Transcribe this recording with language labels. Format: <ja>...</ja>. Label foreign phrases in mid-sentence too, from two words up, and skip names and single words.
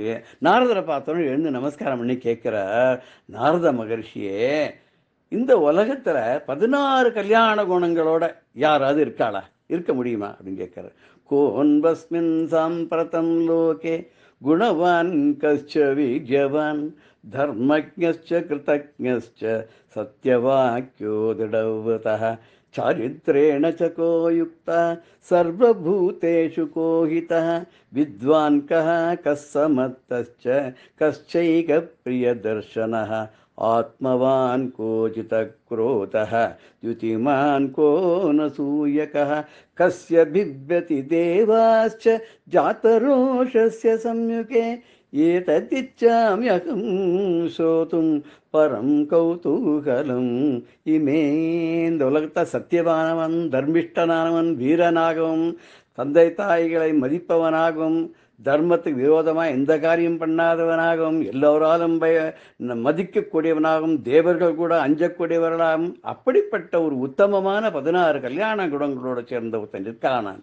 <ta>நாரதரை பார்த்தோன்னு எழுந்து நமஸ்காரம் பண்ணி கேட்கிறார், நாரத மகர்ஷியே, இந்த உலகத்தில் 16 கல்யாண குணங்களோட யாராவது இருக்காளா, இருக்க முடியுமா அப்படின்னு கேட்கிறார்.</ta> <sa>को न्वस्मिन् साम्प्रतं लोके गुणवान् कश्च वीर्यवान् धर्मज्ञश्च कृतज्ञश्च सत्यवाक्यो दृढव्रतः चारित्रेण च को युक्ता सर्वभूतेषु को हितः विद्वान् कः समर्थश्च कश्चैकप्रियदर्शनः आत्मवान् को जितक्रोधः द्युतिमान् को न सूयकः कस्य बिभ्यति देवाश्च जातरोषस्य संयुगे एतदिच्छाम्यहं श्रोतुं परं कौतूहलं हि मे.</sa> <ta>இந்த உலகத்தை சத்தியவானவன், தர்மிஷ்டனானவன், வீரனாகவும் தந்தை தாய்களை மதிப்பவனாகவும் தர்மத்துக்கு விரோதமாக எந்த காரியம் பண்ணாதவனாகவும் எல்லோராலும் மதிக்கக்கூடியவனாகவும் தேவர்கள் கூட அஞ்சக்கூடியவர்களாகவும் அப்படிப்பட்ட ஒரு உத்தமமான 16 கல்யாண குணங்களோட சேர்ந்த ஒருத்தன் இருக்கானான்.</ta>